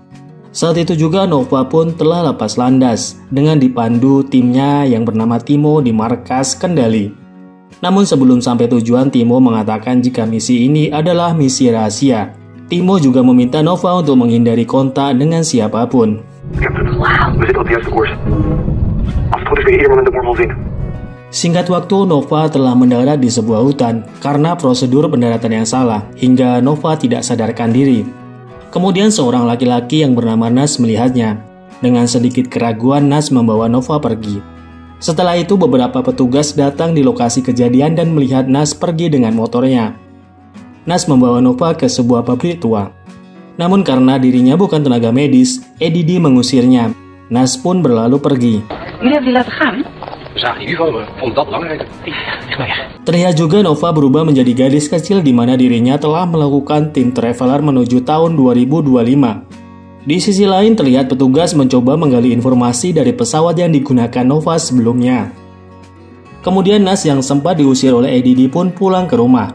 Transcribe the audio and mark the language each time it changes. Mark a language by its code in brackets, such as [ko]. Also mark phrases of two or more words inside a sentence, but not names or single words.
[id] Saat itu juga Nova pun telah lepas landas dengan dipandu timnya yang bernama Timo di markas kendali. Namun sebelum sampai tujuan, Timo mengatakan jika misi ini adalah misi rahasia. Timo juga meminta Nova untuk menghindari kontak dengan siapapun. [en] Captain. Wauw. [nl] We zitten op de juiste koers. Als het goed is kun je ieder moment de wormhole zien. [id] Singkat waktu, Nova telah mendarat di sebuah hutan karena prosedur pendaratan yang salah, hingga Nova tidak sadarkan diri. Kemudian seorang laki-laki yang bernama Nas melihatnya. Dengan sedikit keraguan, Nas membawa Nova pergi. Setelah itu beberapa petugas datang di lokasi kejadian dan melihat Nas pergi dengan motornya. Nas membawa Nova ke sebuah pabrik tua. Namun karena dirinya bukan tenaga medis, EDD mengusirnya. Nas pun berlalu pergi. [nl] Jullie hebben die laten gaan? We zagen die UFO, we vonden dat belangrijker. [id] Terlihat juga Nova berubah menjadi gadis kecil di mana dirinya telah melakukan [en] tim traveler [id] menuju tahun 2025. Di sisi lain terlihat petugas mencoba menggali informasi dari pesawat yang digunakan Nova sebelumnya. Kemudian Nas yang sempat diusir oleh EDD pun pulang ke rumah.